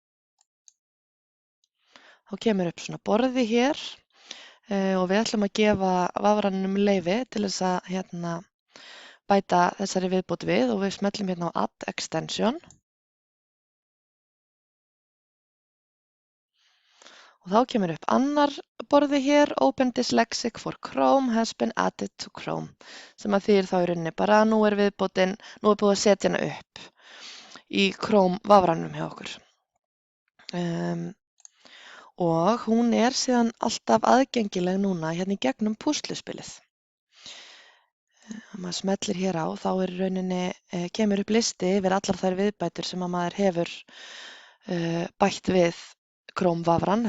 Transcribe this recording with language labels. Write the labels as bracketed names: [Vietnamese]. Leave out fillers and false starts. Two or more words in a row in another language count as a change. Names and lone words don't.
[Icelandic] Þá kemur upp svona borði hér og við ætlum að gefa vafranum leyfi til þess að bæta þessari viðbót við og við smellum hérna á [English] Add Extension. [Icelandic] Og þá kemur upp annar borði hér, [English] Open Dyslexic for Chrome has been added to Chrome, [Icelandic] sem að þýðir þá í rauninni bara að nú er búið að setja hana upp í Chrome vafranum hjá okkur. Og hún er síðan alltaf aðgengileg núna hérna í gegnum púsluspilið. Maður smellir hér á, þá er í rauninni kemur upp listi yfir allar þær viðbætur sem að maður hefur bætt við Chrome vafran.